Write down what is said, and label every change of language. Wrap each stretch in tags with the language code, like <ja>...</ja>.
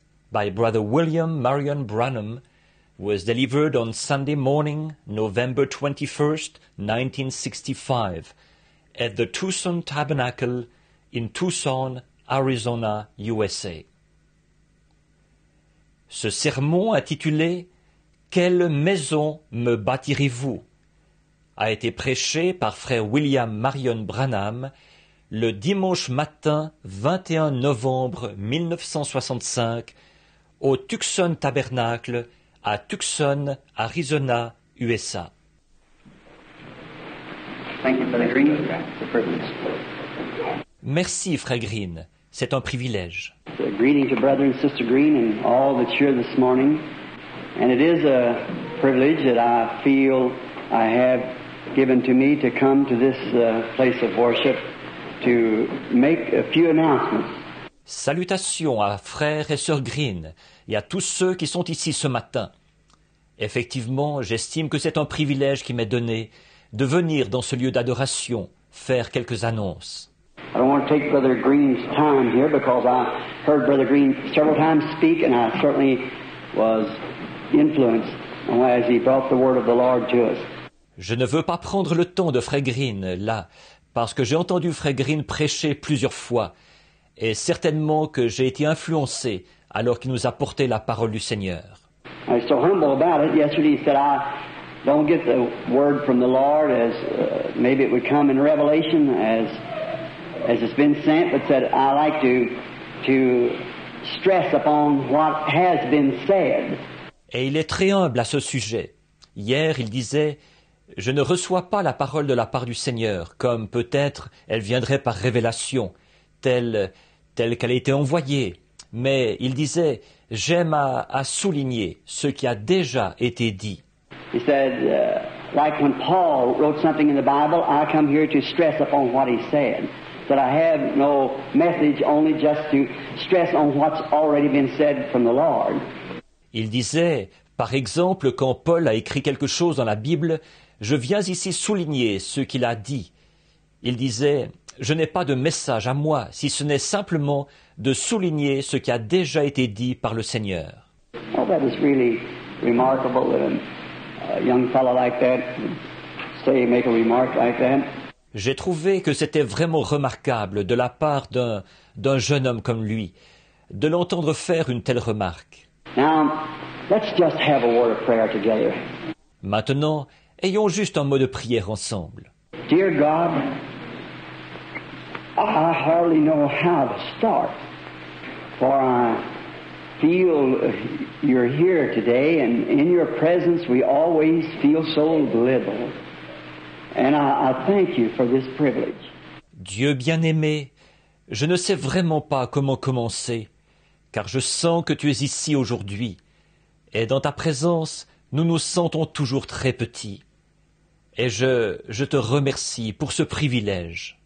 <en>By Brother William Marion Branham was delivered on Sunday morning, November 21st, 1965, at the Tucson Tabernacle in Tucson, Arizona, USA.</en> <fr>Ce sermon intitulé « Quelle maison me bâtirez-vous » a été prêché par frère William Marion Branham le dimanche matin 21 novembre 1965 au Tucson Tabernacle à Tucson, Arizona, USA.</fr> <en>Thank you, Brother Green. It's a privilege.</en> <fr>Merci, frère Green. C'est un privilège.</fr> <en>Greetings to Brother and Sister Green and all that's here this morning. And it is a privilege that I feel I have given to me to come to this place of worship to make a few announcements.</en> <fr>Salutations à frères et sœurs Green et à tous ceux qui sont ici ce matin. Effectivement, j'estime que c'est un privilège qui m'est donné de venir dans ce lieu d'adoration faire quelques annonces.</fr> <en>I don't want to take Brother Green's time here because I heard Brother Green several times speak and I certainly was influenced as he brought the word of the Lord to us.</en> <fr>Je ne veux pas prendre le temps de frère Green là, parce que j'ai entendu frère Green prêcher plusieurs fois et certainement que j'ai été influencé alors qu'il nous a porté la parole du Seigneur.</fr> <en>I was so humble about it. Yesterday he said, I don't get the word from the Lord as maybe it would come in Revelation as it's been sent, but said, I like to stress upon what has been said.</en> <fr>Et il est très humble à ce sujet. Hier, il disait, je ne reçois pas la parole de la part du Seigneur, comme peut-être elle viendrait par révélation, telle qu'elle a été envoyée. Mais il disait, j'aime à souligner ce qui a déjà été dit.</fr> <en>He said, like when Paul wrote something in the Bible, I come here to stress upon what he said. That I have no message, only just to stress on what's already been said from the Lord.</en> <fr>Il disait, par exemple, quand Paul a écrit quelque chose dans la Bible, je viens ici souligner ce qu'il a dit. Il disait, je n'ai pas de message à moi, si ce n'est simplement de souligner ce qui a déjà été dit par le Seigneur.</fr> <en>Oh, that is really remarkable that a young fellow like that would say, make a remark like that.</en> <fr>J'ai trouvé que c'était vraiment remarquable de la part d'un jeune homme comme lui, de l'entendre faire une telle remarque.</fr> <en>Now, let's just have a word of prayer together.</en> <fr>Maintenant, ayons juste un mot de prière ensemble.</fr> <en>Dear God, I hardly know how to start, for I feel you're here today, and in your presence we always feel so little. And I thank you for this privilege.</en> <fr>Dieu bien-aimé, je ne sais vraiment pas comment commencer, car je sens que tu es ici aujourd'hui, et dans ta présence, nous nous sentons toujours très petits. Et je te remercie pour ce privilège.</fr>